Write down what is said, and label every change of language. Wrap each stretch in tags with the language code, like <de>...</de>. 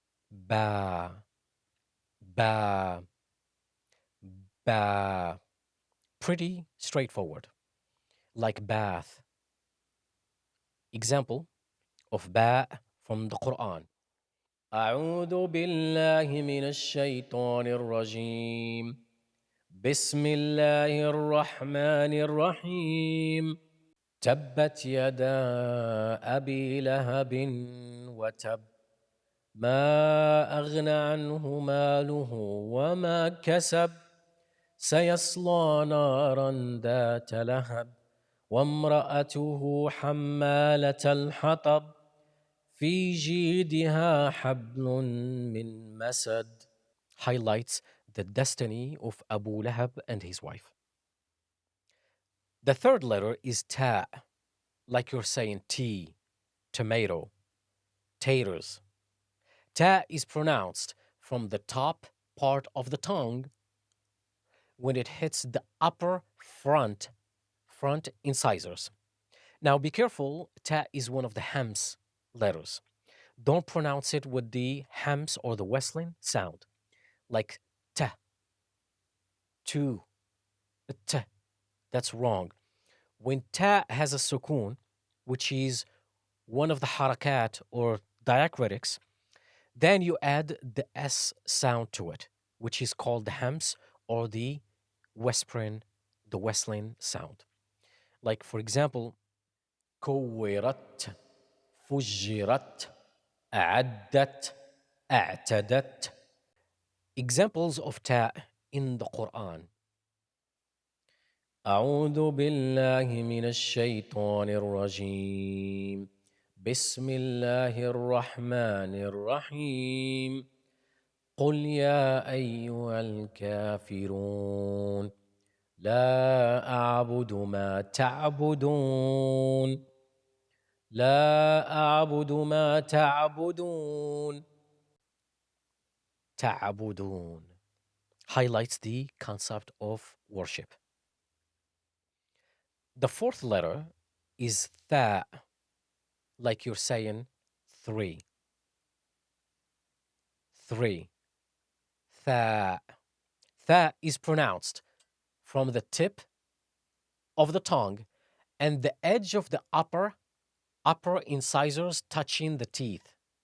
<en>Ba, ba, ba. Pretty straightforward, like bath. Example of ba from the Quran.</en> <ar>أعوذ بالله من الشيطان الرجيم بسم الله الرحمن الرحيم تبت يدا أبي لهب وتب ما أغنى عنه ماله وما كسب سيصلى نارا ذات لهب وامرأته حمالة الحطب في جيدها حبل من مسد.</ar> <en>Highlights the destiny of Abu Lahab and his wife. The third letter is ta, like you're saying tea, tomato, taters. Ta is pronounced from the top part of the tongue when it hits the upper front incisors. Now be careful, ta is one of the hams letters. Don't pronounce it with the hams or the Wesleyan sound, like ta, tu, t. That's wrong. When ta has a sukun, which is one of the harakat or diacritics, then you add the S sound to it, which is called the hams or the Wesleyan sound. Like, for example,</en> <ar>كورت, فجرت, أعدت, أعتدت.</ar> <en>Examples of ta in the Quran.</en> <ar>أعوذ بالله من الشيطان الرجيم. بسم الله الرحمن الرحيم. قل يا أيها الكافرون لا أعبد ما تعبدون لا أعبد ما تعبدون تعبدون</ar> <en>highlights the concept of worship. The fourth letter is tha, like you're saying three. Three. Tha. Tha is pronounced from the tip of the tongue and the edge of the upper incisors touching the teeth.</en>